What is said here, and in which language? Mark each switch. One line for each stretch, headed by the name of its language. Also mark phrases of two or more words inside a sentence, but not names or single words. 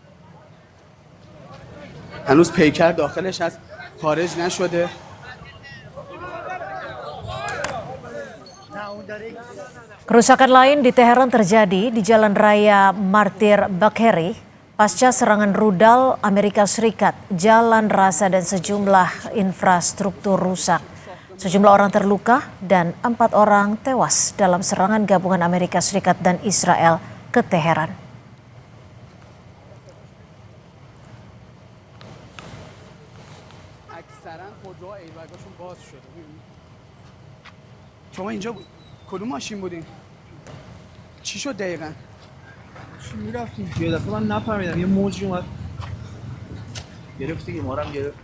Persian: هنوز پیکر داخلش هست، خارج نشده.
Indonesian: Kerusakan lain di Teheran terjadi di Jalan Raya Martir Bagheri pasca serangan rudal Amerika Serikat. Jalan rasa dan sejumlah infrastruktur rusak. Sejumlah orang terluka dan 4 orang tewas dalam serangan gabungan Amerika Serikat dan Israel ke Teheran.
Persian: شما اینجا کدوم ماشین بودین؟ چی شد دقیقاً؟ میرفتیم یه دفعه من نفهمیدم یه موجی اومد گرفتی که ما رو هم گرفت.